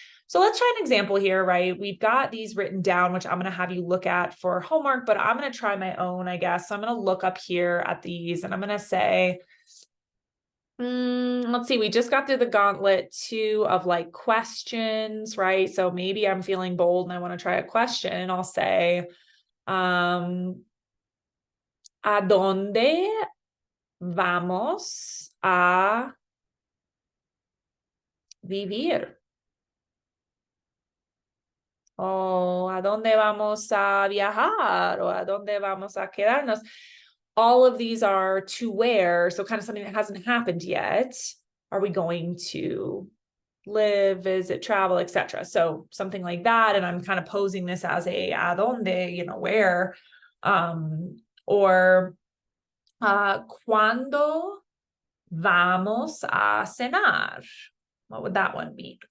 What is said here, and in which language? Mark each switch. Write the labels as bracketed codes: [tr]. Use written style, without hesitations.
[en] So let's try an example here, right? We've got these written down, which I'm going to have you look at for homework, but I'm going to try my own, I guess. So I'm going to look up here at these and I'm going to say, let's see, we just got through the gauntlet 2 of like questions, right? So maybe I'm feeling bold and I want to try a question. I'll say, [es] ¿a dónde vamos a vivir? O ¿a dónde vamos a viajar? O ¿a dónde vamos a quedarnos? [en] All of these are to where, so kind of something that hasn't happened yet. Are we going to live, visit, travel, etc.? So something like that. And I'm kind of posing this as a donde, where, or [es] ¿cuándo vamos a cenar? [en] What would that one be?